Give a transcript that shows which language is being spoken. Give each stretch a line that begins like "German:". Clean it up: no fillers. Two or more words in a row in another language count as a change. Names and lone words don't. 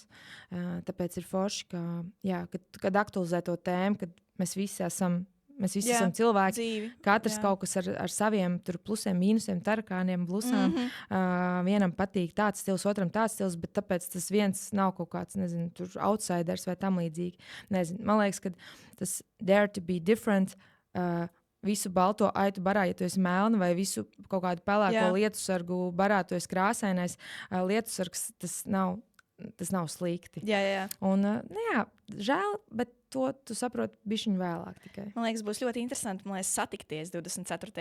Latvian: Tāpēc ir forši, kad aktualizē to tēmu, kad mēs visi esam esam cilvēki. Dzīvi. Katrs kaut kas ar saviem plusiem, mīnusiem, tarakāniem, blusām. Vienam patīk tāds stils, otram tāds stils, bet tāpēc tas viens nav kaut kāds, nezinu, outsiders vai tam līdzīgi. Nezinu. Man liekas, ka tas
English: dare to be different,
Latvian: visu balto aitu barā, ja tu esi melna, vai visu kaut kādu pelēko lietusargu barā, tu esi krāsainais. Lietusargs tas nav tas nav slikti. Jā. Un, jā, žēl, bet to tu saproti bišķiņ vēlāk tikai. Man liekas, būs ļoti interesanti, satikties 24.